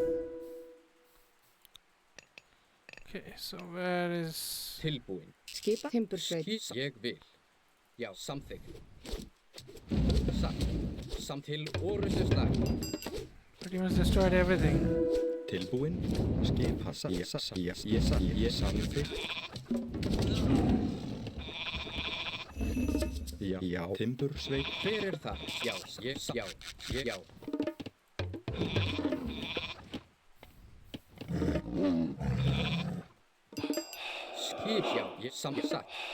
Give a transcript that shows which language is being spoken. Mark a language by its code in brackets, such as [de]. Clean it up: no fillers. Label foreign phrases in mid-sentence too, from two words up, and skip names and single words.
[en] Okay, so where is... [is] Tilbúin. Skipa. Timbursveit. Ég vil. Já, samþykkt. Satt. Til orustuslag. [en] Pretty much destroyed everything. [is] Tilbúin. Skipa. Ég samþykkt. Já, timbursveit. Hver það? Já. Skip, já, satt.